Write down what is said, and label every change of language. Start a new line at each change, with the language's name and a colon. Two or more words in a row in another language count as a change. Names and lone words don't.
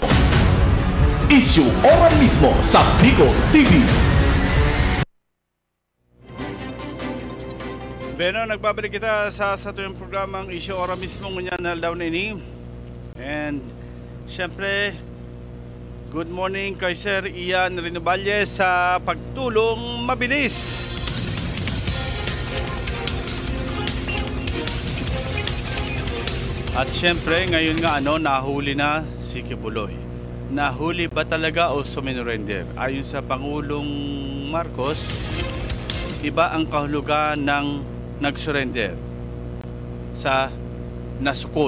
Bikol: Issue ora mismo sa Bicol TV. Beno, nagbabalik kita sa tuyong programang Issue ora mismo ngunyan na daw nini.
Filipino: And syempre,
English: good morning
Filipino: kay Sir Ian Rinovalle sa pagtulong mabilis. At syempre, ngayon nga nahuli na si Kibuloy. Nahuli ba talaga o suminurrender? Ayon sa Pangulong Marcos, iba ang kahulugan ng nagsurrender sa nasukol.